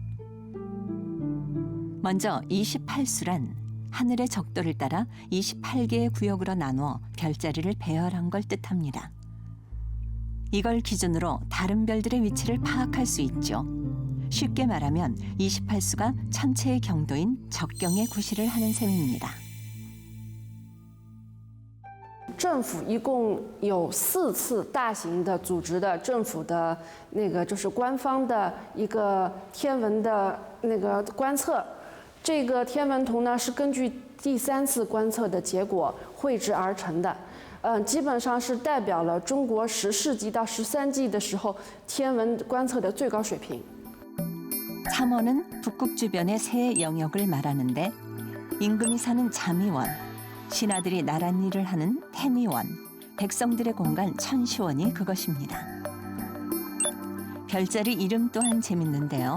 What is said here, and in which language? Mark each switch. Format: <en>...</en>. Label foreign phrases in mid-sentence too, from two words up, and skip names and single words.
<ko>먼저 28수란 하늘의 적도를 따라 28개의 구역으로 나누어 별자리를 배열한 걸 뜻합니다. 이걸 기준으로 다른 별들의 위치를 파악할 수 있죠. 쉽게 말하면 28수가 천체의 경도인 적경의 구실을 하는 셈입니다.</ko> <zh>政府一共有4次大型的组织的政府的就是官方的一个天文的观测，这个天文图呢是根据第3次观测的结果绘制而成的，基本上是代表了中国10世纪到13纪的时候天文观测的最高水平。</zh> <ko>3원은 북극 주변의 세 영역을 말하는데 임금이 사는 자미원, 신하들이 나란 일을 하는 태미원, 백성들의 공간 천시원이 그것입니다. 별자리 이름 또한 재밌는데요.</ko>